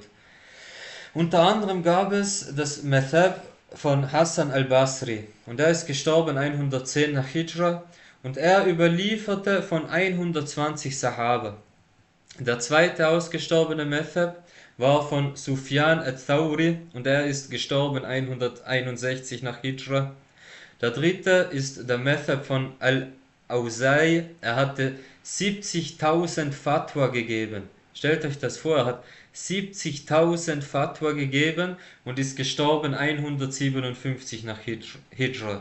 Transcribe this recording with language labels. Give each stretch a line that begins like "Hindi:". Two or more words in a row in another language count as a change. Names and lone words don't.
German: Unter anderem gab es das Madhab von Hassan al-Basri und er ist gestorben 110 nach Hijra und er überlieferte von 120 Sahaba. Der zweite ausgestorbene Madhab war von Sufyan al-Thawri und er ist gestorben 161 nach Hijra. Der dritte ist der Madhab von Al-Awza'i, er hatte 70.000 Fatwa gegeben. Stellt euch das vor, er hat 70.000 Fatwa gegeben und ist gestorben 157 nach Hijra.